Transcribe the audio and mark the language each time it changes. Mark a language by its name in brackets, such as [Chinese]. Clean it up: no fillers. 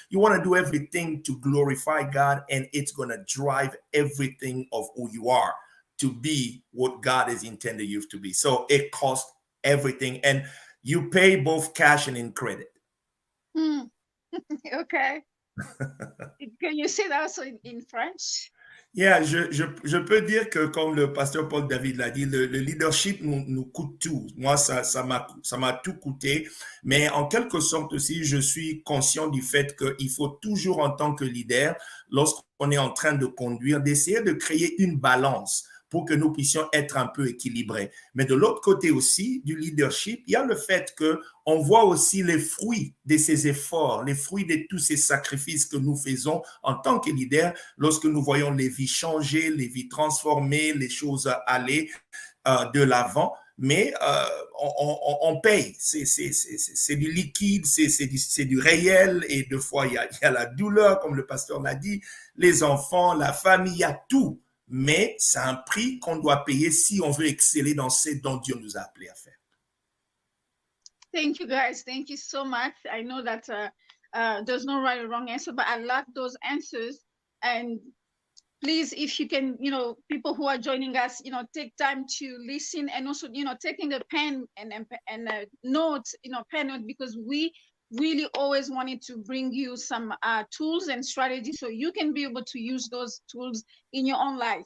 [English] You want to do everything to glorify God, and it's going to drive everything of who you are to be what God has intended you to be. So it costs everything, and you pay both cash and in credit. Okay. Can you say that also in French? [French] Yeah, je peux dire que comme le pasteur Paul David l'a dit, le leadership nous coûte tout. Moi, ça m'a tout coûté. Mais en quelque sorte aussi, je suis conscient du fait qu'il faut toujours en tant que leader, lorsqu'on est en train de conduire, d'essayer de créer une balance pour que nous puissions être un peu équilibrés. Mais de l'autre côté aussi, du leadership, il y a le fait qu'on voit aussi les fruits de ces efforts, les fruits de tous ces sacrifices que nous faisons en tant que leader, lorsque nous voyons les vies changer, les vies transformer, les choses aller de l'avant. Mais on paye, c'est du liquide, c'est du réel, et deux fois il y a la douleur, comme le pasteur l'a dit, les enfants, la famille, il y a tout. Mais c'est un prix qu'on doit payer si on veut exceller dans ce dont Dieu nous a appelés à faire. [English] Thank you, guys. Thank you so much. I know that there's no right or wrong answer, but I like those answers. And please, if you can, you know, people who are joining us, you know, take time to listen, and also, you know, taking the pen and notes, you know, pen note, because we really always wanted to bring you some tools and strategies so you can be able to use those tools in your own life.